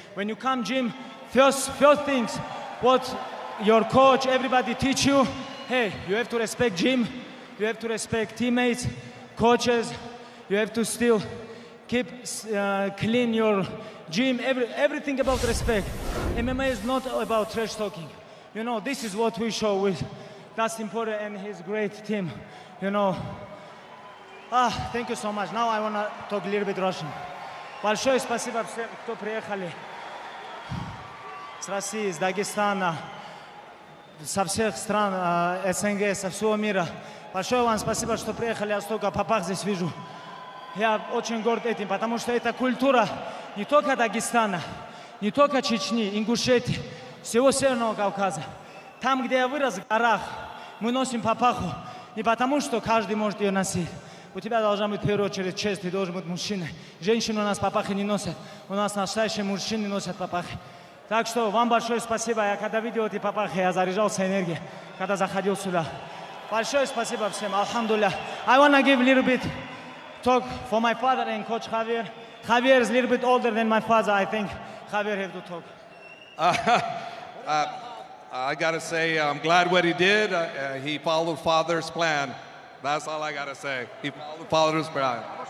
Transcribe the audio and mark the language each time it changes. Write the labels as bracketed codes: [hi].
[en] When you come gym, first things, what your coach, everybody teach you, hey, you have to respect gym, you have to respect teammates, coaches, you have to still keep clean your gym, everything about respect. MMA is not about trash talking. You know, this is what we show with Dustin Poirier and his great team. You know, thank you so much. Now I want to talk a little bit Russian. [ru] Большое спасибо всем, кто приехали с России, с Дагестана, со всех стран СНГ, со всего мира. Большое вам спасибо, что приехали, я столько папах здесь вижу. Я очень горд этим, потому что это культура не только Дагестана, не только Чечни, Ингушетии, всего Северного Кавказа. Там, где я вырос, в горах, мы носим папаху не потому, что каждый может ее носить. У тебя должна быть в первую очередь честь, ты должен быть мужчиной. Женщины у нас папахи не носят, у нас настоящие мужчины носят папахи. Так что вам большое спасибо. Я когда видел эти папахи, я заряжался энергией, когда заходил сюда. Большое спасибо всем, алхамдулилля. [en] I want to give a little bit talk for my father and coach Javier. Javier is a little bit older than my father, I think. Javier have to talk. I got to say, I'm glad what he did. He followed Father's plan. That's all I got to say. He followed Father's plan.